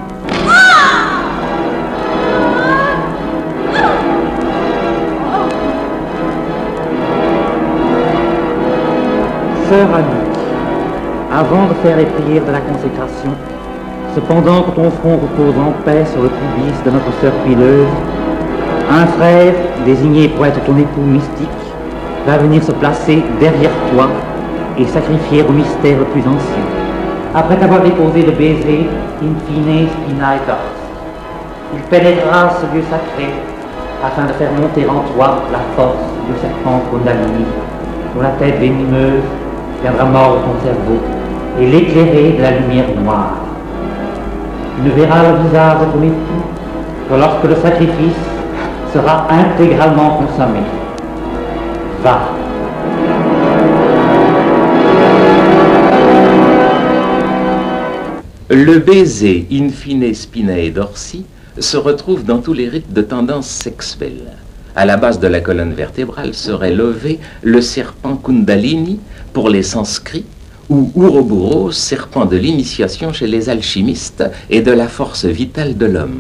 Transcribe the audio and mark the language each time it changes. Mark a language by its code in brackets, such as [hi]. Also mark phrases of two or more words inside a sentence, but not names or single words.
[fr] Sœur Annick, avant de faire les prières de la consécration, cependant que ton front repose en paix sur le pubis de notre sœur huileuse, un frère, désigné pour être ton époux mystique, va venir se placer derrière toi et sacrifier au mystère le plus ancien. Après t'avoir déposé le baiser, [la] in fine spina et dors, [fr] il pénétrera ce lieu sacré afin de faire monter en toi la force du serpent Kundalini, dont la tête venimeuse viendra mordre ton cerveau et l'éclairer de la lumière noire. Tu ne verras le visage de ton époux que lorsque le sacrifice sera intégralement consommé. Va. Le baiser [la] in fine spinae dorsi [fr] se retrouve dans tous les rites de tendance sexuelle. À la base de la colonne vertébrale serait levé le serpent Kundalini pour les sanscrits, ou Ouroboros, serpent de l'initiation chez les alchimistes et de la force vitale de l'homme.